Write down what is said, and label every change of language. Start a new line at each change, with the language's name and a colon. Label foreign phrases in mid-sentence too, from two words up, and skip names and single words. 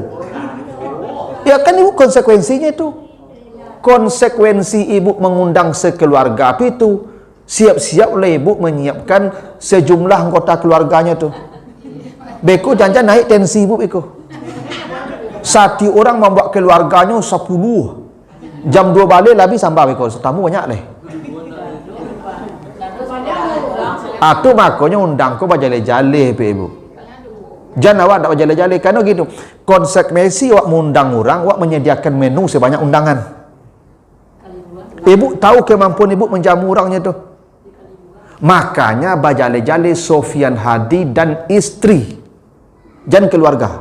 Indonesian: Ya kan ibu konsekuensinya itu. Konsekuensi ibu mengundang sekeluarga itu siap-siap oleh ibu menyiapkan sejumlah anggota keluarganya tu. Beko jangan naik tensi ibu beko. Satu orang membuat keluarganya 10. Jam 2 balik lebih sampai beko. Tamu banyak leh.
Minangkabau: Atu makanya undang ko bajale-jale pe ibu.
Indonesian: Jangan awak tak bajale-jale karena gitu. Konsekuensi awak mengundang orang, awak menyediakan menu sebanyak undangan. Ibu tahu kemampuan ibu menjamu orangnya tu. Makanya bajale-jale Sofian Hadi dan istri dan keluarga.